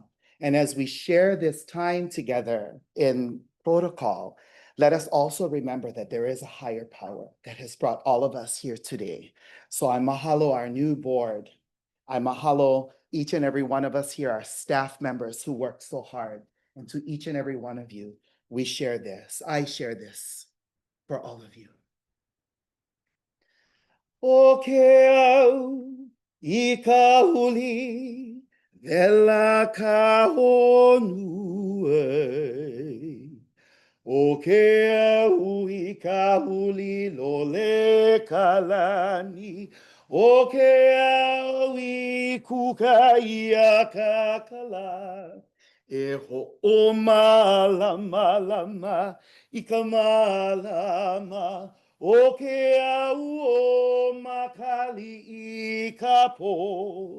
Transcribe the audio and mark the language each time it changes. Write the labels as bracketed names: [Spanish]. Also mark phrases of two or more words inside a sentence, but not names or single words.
[English] And as we share this time together in protocol, let us also remember that there is a higher power that has brought all of us here today. So I mahalo our new board. I mahalo each and every one of us here, our staff members who work so hard. And to each and every one of you, we share this. I share this for all of you. [Hawaiian] O ke au I ka huli vela ka honu e. O ke au I ka huli lole kalani. O ke au I kuka ia ka kala. E ho o malama lama I ka malama. O ke au o makali I ka po.